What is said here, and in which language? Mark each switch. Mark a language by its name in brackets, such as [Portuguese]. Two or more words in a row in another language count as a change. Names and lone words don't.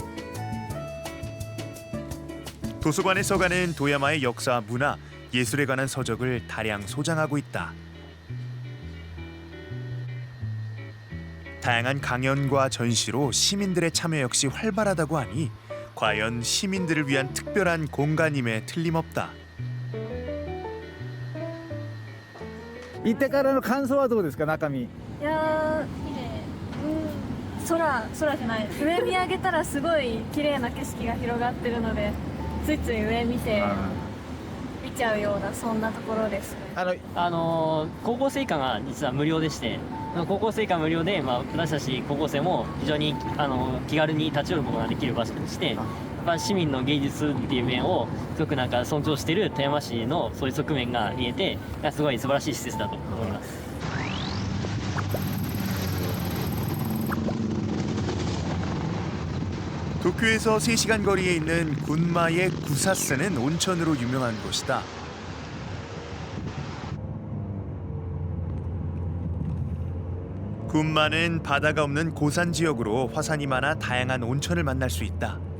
[Korean] 도서관의 서가는 도야마의 역사, 문화, 예술에 관한 서적을 다량 소장하고 있다. 다양한 강연과 전시로 시민들의 참여 역시 활발하다고 하니 과연 시민들을 위한 특별한 공간임에 틀림없다. [Japanese] 行ってからの感想はどうですか、中身。いやー、綺麗。空じゃない。上見上げたらすごい綺麗な景色が広がってるので、ついつい上見ちゃうようなそんなところです。高校生以下が実は無料でして、高校生以下無料で、私たち高校生も非常に気軽に立ち寄ることができる場所として、やっぱ市民の芸術っていう面をすごく尊重している富山市のそういう側面が見えて、すごい素晴らしい施設だと思います。 [Korean] 도쿄에서 3시간 거리에 있는 군마의 구사스는 온천으로 유명한 곳이다. 군마는 바다가 없는 고산 지역으로 화산이 많아 다양한 온천을 만날 수 있다.